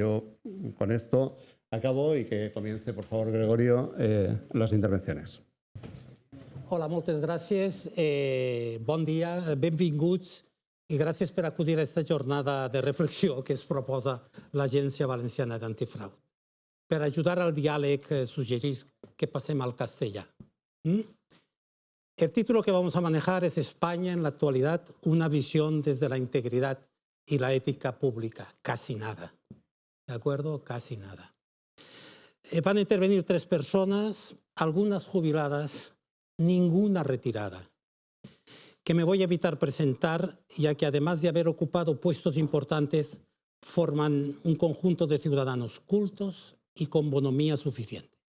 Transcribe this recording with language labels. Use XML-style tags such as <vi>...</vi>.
<es>Yo con esto acabo y que comience, por favor, Gregorio, las intervenciones.</es> <ca>Hola, moltes gràcies. Bon dia, benvinguts i gràcies per acudir a aquesta jornada de reflexió que es proposa l'Agència Valenciana d'Antifrau. Per ajudar al diàleg, suggerís que passem al castellà.</ca> <es>El título que vamos a manejar es España en la actualidad, una visión desde la integridad y la ética pública. Casi nada. ¿De acuerdo? Casi nada. Van a intervenir 3 personas, algunas jubiladas, ninguna retirada, que me voy a evitar presentar, ya que además de haber ocupado puestos importantes, forman un conjunto de ciudadanos cultos y con bonomía suficiente.</es>